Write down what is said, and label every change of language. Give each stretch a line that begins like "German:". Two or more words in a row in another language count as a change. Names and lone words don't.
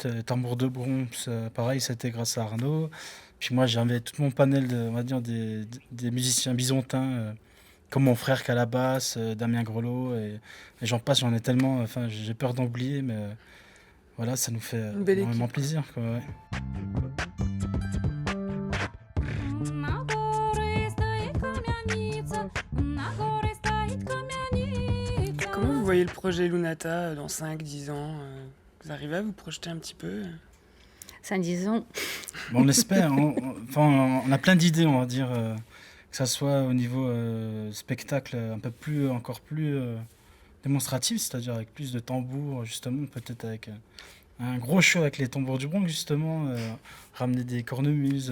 French: Tambour de Bronx, pareil, c'était grâce à Arnaud. Puis moi, j'avais tout mon panel on va dire, des musiciens bisontins, comme mon frère qui a la basse, Damien Grelot, et j'en passe, j'en ai tellement. Enfin, j'ai peur d'en oublier, mais voilà, ça nous fait Une belle énormément équipe. plaisir, quoi, ouais.
Russian: На горе стоит камяница, на горе стоит камяница.
French: Comment vous voyez le projet Lunata dans 5-10 ans? Vous arrivez à vous projeter un petit peu? Ça, disons, Bon, on espère. Enfin, on a plein d'idées, on va dire, que ça soit au niveau spectacle encore plus démonstratif, c'est-à-dire avec plus de tambours, justement, peut-être avec un gros show avec les tambours du Bronx, justement, ramener des cornemuses.